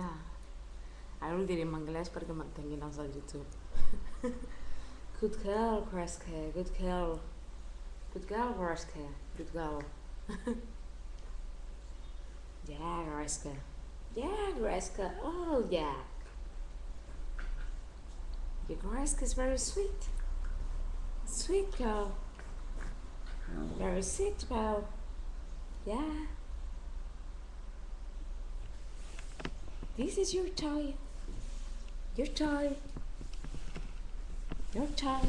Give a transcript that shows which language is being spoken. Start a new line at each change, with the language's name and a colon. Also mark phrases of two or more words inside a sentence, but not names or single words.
Catalan: Ara ho diré en anglès perquè m'entenguin els del YouTube.
English: Good girl, Gresca. Good girl. Good girl, Gresca. Good girl. Yeah, Gresca. Yeah, Gresca. Oh, yeah. Your Gresca is very sweet. Sweet girl. Very sweet girl. Yeah. This is your toy. Your toy. Your toy.